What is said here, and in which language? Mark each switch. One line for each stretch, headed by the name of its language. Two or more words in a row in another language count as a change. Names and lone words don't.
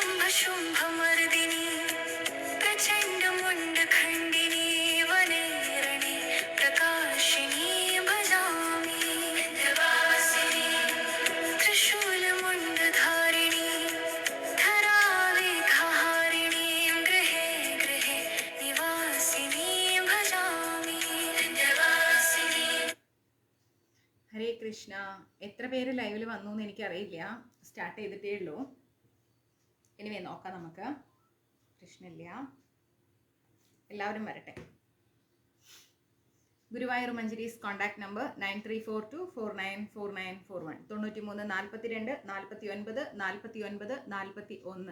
Sanskrit: शुम्भमर्दिनी प्रचण्ड मुण्डखण्डिनी वने रणे प्रकाशिनी भजामि विन्ध्यवासिनी त्रिशूलमुण्डधारिणी धरावेगहारिणीं गृहे गृहे निवासिनी भजामि विन्ध्यवासिनी. ഹരേ കൃഷ്ണ.
Malayalam: എത്ര പേര് ലൈവിൽ വന്നു എന്ന് എനിക്കറിയില്ല, സ്റ്റാർട്ട് ചെയ്തിട്ടേ ഉള്ളൂ. ഇനി നോക്കാം നമുക്ക്. കൃഷ്ണയില്ല, എല്ലാവരും വരട്ടെ. ഗുരുവായൂർ മഞ്ജരീസ്
English: contact number
Malayalam: 9342494941 9342494941.